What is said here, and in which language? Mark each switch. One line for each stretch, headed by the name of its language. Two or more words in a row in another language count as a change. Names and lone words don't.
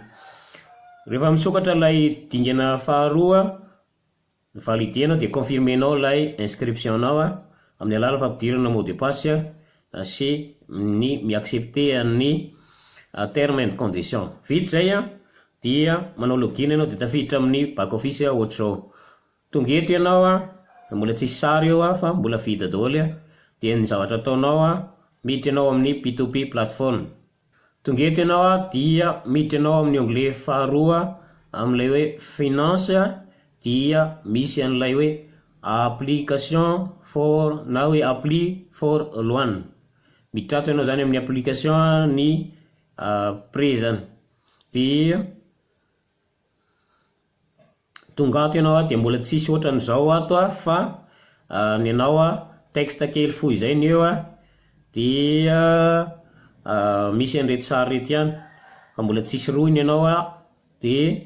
Malagasy: Rehefa misokatra ilay dingana faharoa, validena dia confirmenao ilay inscription nao amin'ny alalan'ny fampidirana
French: mot de passe
Malagasy: sy ny miaccepter ny
English: terme and condition.
Malagasy: Vita zay dia manao login ianao, dia tafiditra amin'ny back office ohatr'izao. Tonga eto ianao mbola tsisy sary eo fa mbola vita daholo, dia ny zavatra ataonao miditra ianao amin'ny P2P platform. Tonga eto ianao dia miditra ianao amin'ny onglet faharoa amin'ilay hoe finance, dia misy an'ilay hoe
English: application for,
Malagasy: na hoe
English: apply for loan.
Malagasy: Miditra ato ianao zany amin'ny application ny prêt zany. Dia tonga ato ianao dia mbola tsisy ohatran'izao ato fa ny anao texte kely fohy zay ny eo, dia misy an'ireto sary reto ihany, fa mbola tsisy roiny ianao.